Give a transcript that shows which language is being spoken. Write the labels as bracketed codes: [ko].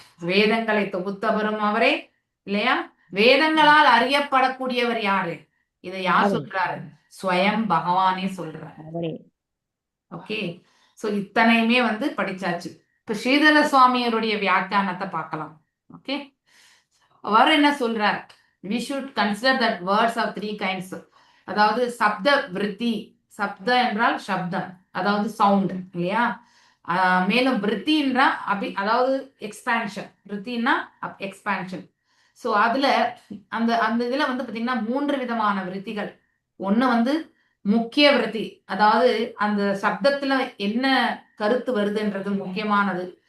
[ta] வேதங்களை தொகுத்தவரும் அவரே இல்லையா? வேதங்களால் அறியப்படக்கூடியவர் யாரு? இதை யார் சொல்றாரு? ஸ்வயம் பகவானே சொல்றாரு. ஓகே. சோ இத்தனையுமே வந்து படிச்சாச்சு. இப்ப ஸ்ரீதர சுவாமியருடைய வியாக்கியானத்தை பார்க்கலாம். ஓகே. அவர் என்ன சொல்றார்? [en] we should consider that words of 3 kinds. [ta] அதாவது சப்த விருத்தி. சப்த என்றால் சப்தம், அதாவது சவுண்ட் இல்லையா? மேலும் விருத்தி என்றா அதாவது எக்ஸ்பான்ஷன். விருத்தின்னா எக்ஸ்பான்ஷன். ஸோ அதுல அந்த அந்த இதுல வந்து பாத்தீங்கன்னா 3 விதமான விருத்திகள். ஒண்ணு வந்து முக்கிய விருத்தி, அதாவது அந்த சப்தத்துல என்ன கருத்து வருதுன்றது முக்கியமானது.